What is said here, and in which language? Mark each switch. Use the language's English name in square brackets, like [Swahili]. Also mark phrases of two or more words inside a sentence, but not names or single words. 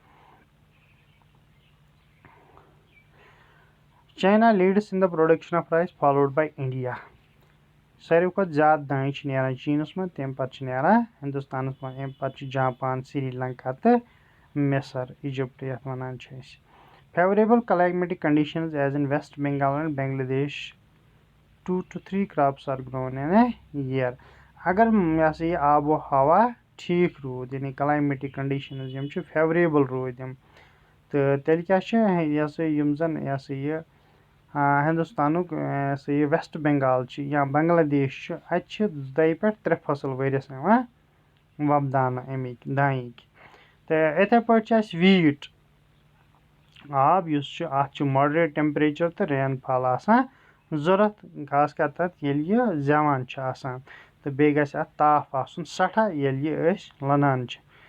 [English] China leads in the production of rice followed by India [Kashmiri] ساروی کھۄتہٕ زیادٕ دانہِ چھِ نیران چیٖنَس منٛز تَمہِ پَتہٕ چھِ نیران ہِندُستانَس منٛز اَمہِ پَتہٕ چھِ جاپان سری لنکا تہٕ مِصر اِجِپٹ یَتھ وَنان چھِ أسۍ [English] favourable climatic conditions as in West Bengal and Bangladesh 2 to 3 crops are grown in a year [Kashmiri] اگر یہِ ہسا یہِ آب و ہوا ٹھیٖک روٗد یعنی [English] climatic conditions [Kashmiri] یِم چھِ فیوریبل روٗدۍ یِم تہٕ تیٚلہِ کیاہ چھِ یہِ ہسا یِم زَن یہِ ہسا یہِ ہِندُستانُک یہِ ہسا یہِ ویسٹ بنگال چھِ یا بنگلادیش چھُ اَتہِ چھِ 2 پٮ۪ٹھ 3 فصل ؤرِیَس یِوان وۄپداونہٕ اَمِکۍ دانِکۍ تہٕ یِتھٕے پٲٹھۍ چھِ اَسہِ ویٖٹ آب یُس چھُ اَتھ چھُ [English] moderate temperature [Kashmiri] تہٕ رین فال آسان ضوٚرتھ خاص کر تَتھ ییٚلہِ یہِ زیوان چھُ آسان تہٕ بیٚیہِ گژھِ اَتھ تاپھ آسُن سٮ۪ٹھاہ ییٚلہِ یہِ أسۍ لونان چھِ